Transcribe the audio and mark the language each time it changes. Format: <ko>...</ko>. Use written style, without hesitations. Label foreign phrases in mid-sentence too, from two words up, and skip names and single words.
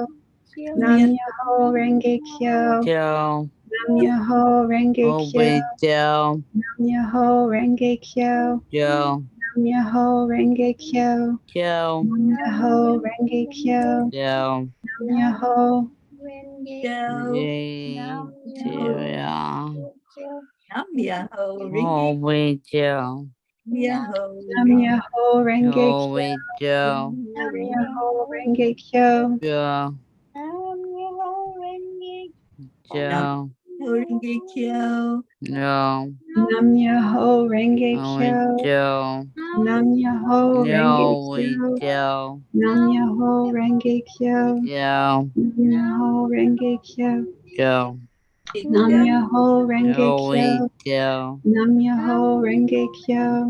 <ja>南無妙法蓮華経. Kyo. 南無妙法蓮華経. Open Kyo. 南無妙法蓮華経. Kyo. 南無妙法蓮華経. Kyo. 南無妙法蓮華経. Kyo. 南無妙法 Kyo. Nam 南無妙法</ja> <en>Oh,</en> <ja>Renge</ja> <en>we do.</en> <ja>Myoho 南無妙法蓮華経.</ja> <en>Oh, we do.</en> <ja>南無妙法蓮華経.</ja> <en>Yeah.</en> <ja>Nam</ja> <en>Yeah.</en> <ja>妙法蓮華経.</ja> <en>No.</en> <ja>南無妙法蓮華</ja> <en>Oh, we</en> <ja>Kyo.</ja> <en>do.</en> <ja>南無妙法蓮華</ja> <en>No, we</en> <ja>Kyo.</ja> <en>do.</en> <ja>南無妙法蓮華経.</ja> <en>Yeah.</en> <ja>南無妙法蓮華経.</ja> <en>Do.</en> <ja>Nam Kyo. 妙法蓮華</ja> <en>No, we</en> <ja>Kyo.</ja> <en>do.</en> <ja>南無妙法蓮華経.</ja>